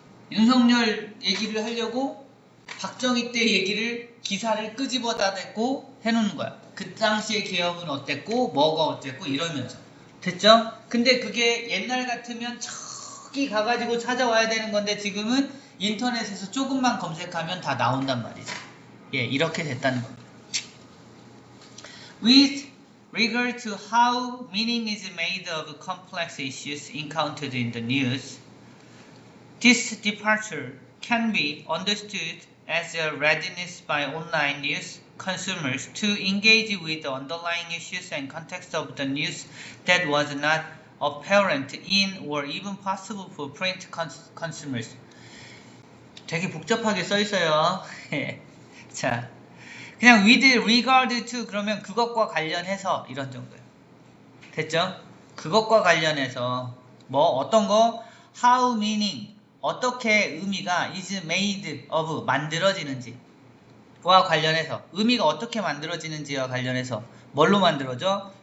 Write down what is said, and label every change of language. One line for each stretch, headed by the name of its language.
Korean: 윤석열 얘기를 하려고 박정희 때 얘기를 기사를 끄집어다 대고 해놓는 거야. 그 당시의 개혁은 어땠고 뭐가 어땠고 이러면서 됐죠? 근데 그게 옛날 같으면 저기 가가지고 찾아와야 되는 건데 지금은 인터넷에서 조금만 검색하면 다 나온단 말이죠. 예, 이렇게 됐다는 겁니다.
English: With regard to how meaning is made of complex issues encountered in the news, this departure can be understood as a readiness by online news consumers to engage with the underlying issues and context of the news that was not apparent in or even possible for print consumers.
Korean: 되게 복잡하게 써 있어요. 자, 그냥
English: with regard to
Korean: 그러면 그것과 관련해서 이런 정도예요. 됐죠? 그것과 관련해서 뭐 어떤 거
English: how meaning
Korean: 어떻게 의미가
English: is made of
Korean: 만들어지는지와 관련해서 의미가 어떻게 만들어지는지와 관련해서 뭘로 만들어져?